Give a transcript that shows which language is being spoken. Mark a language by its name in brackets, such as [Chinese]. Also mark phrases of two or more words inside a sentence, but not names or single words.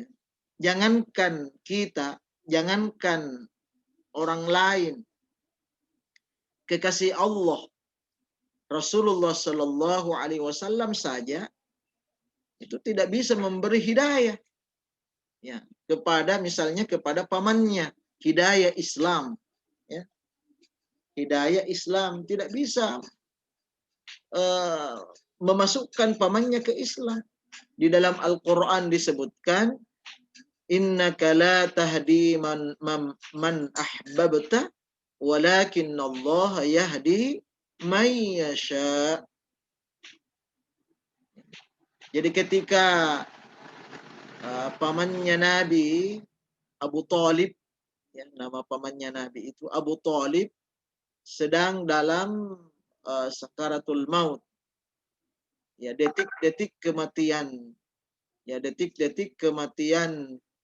[Indonesian] Jangankan kita, jangankan orang lain, kekasih Allah Rasulullah [Arabic] صلى الله عليه وسلم [Indonesian] saja itu tidak bisa memberi hidayah, ya, kepada misalnya kepada pamannya, hidayah Islam, ya, hidayah Islam tidak bisa memasukkan pamannya ke Islam. Di dalam Al-Quran disebutkan, [Arabic] إنك لا تهدي من أحببت ولكن الله يهدي من يشاء. [Indonesian] Jadi ketika pamannya Nabi Abu Talib, ya, nama pamannya Nabi itu Abu Talib, sedang dalam sakaratul maut, ya detik-detik kematian, ya detik-detik kematian